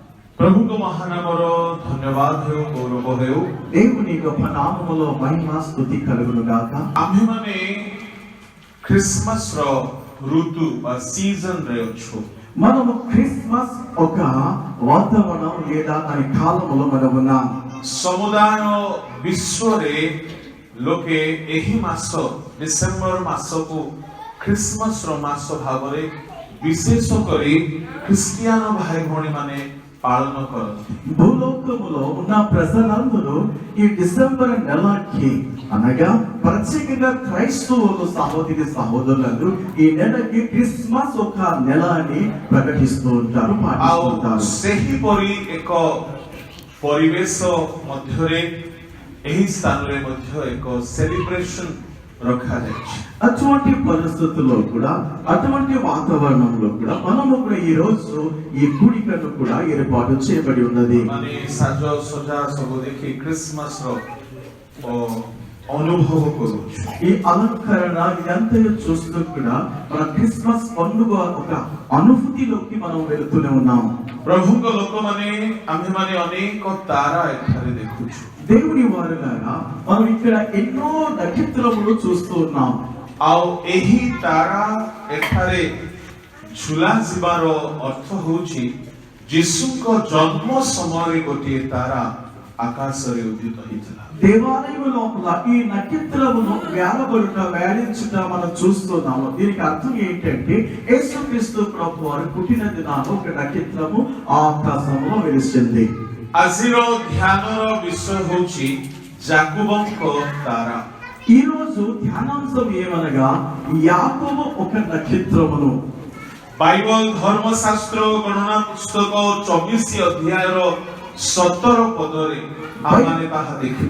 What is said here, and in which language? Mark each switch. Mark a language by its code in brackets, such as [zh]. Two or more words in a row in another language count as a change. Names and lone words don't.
[or] ପ୍ରଭୁ କୋ ମହାନାମର ଧନ୍ୟବାଦ ହେଉ ଗୌରବ ହେଉ [te] దేవుని గొప్ప నామములో మహిమ స్తుతి కలుగును గాక [or] ଆମ୍ଭେ ମାନେ କ୍ରିସମାସ ର ଋତୁ ବା ସିଜନ ରେ ଅଛୁ [te] మనము క్రిస్మస్ ఒక వాతావరణం లేదా దాని కాలములో మనం ఉన్నాం [or] ସମୁଦାୟ ବିଶ୍ୱ ରେ ଲୋକେ ଏହି ମାସ ଡିସେମ୍ବର ମାସ କୁ କ୍ରିସମାସ ର ମାସ ଭାବରେ ବିଶେଷ କରି କ୍ରିଶ୍ଚିଆନ ଭାଇ ଭଉଣୀ ମାନେ ପାଳନ କରନ୍ତି [te] భూలోకములో ఉన్న ప్రజలందరూ ఈ డిసెంబర్ నెలకి అనగా ప్రత్యేకంగా క్రైస్తవులు సహోదరి సహోదరులందరూ ఈ నెలకి క్రిస్మస్ ఒక నెల అని ప్రకటిస్తూ ఉంటారు పాటిస్తుంటారు [or] ସେହି ପରି ଏକ ପରିବେଶ ମଧ୍ୟରେ ଏହି ସ୍ଥାନରେ ମଧ୍ୟ ଏକ ସେଲିବ୍ରେସନ ରଖାଯାଇଛି [te] అటువంటి పరిస్థితుల్లో కూడా అటువంటి వాతావరణంలో కూడా మనము కూడా ఈ రోజు ఈ కూడికను కూడా ఏర్పాటు చేయబడి ఉన్నది [or] ମାନେ ସାଜ ସଜା ସବୁ ଦେଖି କ୍ରିସମାସ ର ଅନୁଭବ କରୁଛୁ [te] ఈ అలంకరణ ఇదంతా చూస్తూ కూడా మన క్రిస్మస్ పండుగ ఒక అనుభూతిలోకి మనం వెళుతూనే ఉన్నాం [or] ପ୍ରଭୁଙ୍କ ଲୋକମାନେ ଆମ୍ଭେମାନେ ଅନେକ ତାରା ଏଠାରେ ଦେଖୁଛୁ [te] దేవుని వారులారా మనం ఇక్కడ ఎన్నో నక్షత్రములు చూస్తూ ఉన్నాం [or] ଆଉ ଏହି ତାରା ଏଠାରେ ଝୁଲା ଯିବାର ଅର୍ଥ ହେଉଛି ଯୀଶୁଙ୍କ ଜନ୍ମ ସମୟରେ ଗୋଟିଏ ତାରା ଆକାଶରେ ଉଦିତ ହେଇଥିଲା [te] దేవాలయం లోపల ఈ నక్షత్రమును వేలాడించుట మనం చూస్తున్నాము దీనికి అర్థం ఏంటంటే యేసుక్రీస్తు ప్రభు వారు పుట్టిన దినాన ఒక నక్షత్రము ఆకాశంలో వెలిసింది [or] ଆଜିର ଧ୍ୟାନର ବିଷୟ ହେଉଛି ଯାକୁବଙ୍କ ତାରା [te] ఈ రోజు ధ్యానాంశం ఏమనగా యాకోబు ఒక నక్షత్రమును [or] ବାଇବଲ ଧର୍ମଶାସ୍ତ୍ର ଗଣନା ପୁସ୍ତକ 24 ଅଧ୍ୟାୟର 17 ପଦରେ ଆମେ ତାହା ଦେଖିବା